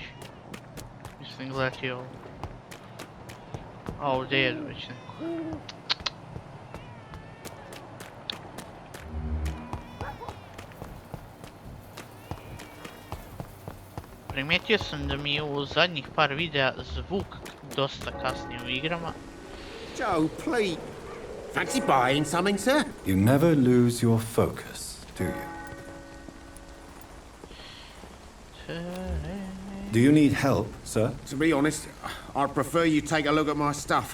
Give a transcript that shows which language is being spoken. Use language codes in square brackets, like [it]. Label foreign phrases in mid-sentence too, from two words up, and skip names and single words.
[bs] Mislim gledati ovo. A ovdje jedu već neko. Primijetio sam da mi je u zadnjih par videa zvuk dosta kasnije u igrama. [en] Joe, please. Fancy buying something, sir? You never lose your focus, do you? Do you need help, sir? To be honest, I'd prefer you take a look at my stuff.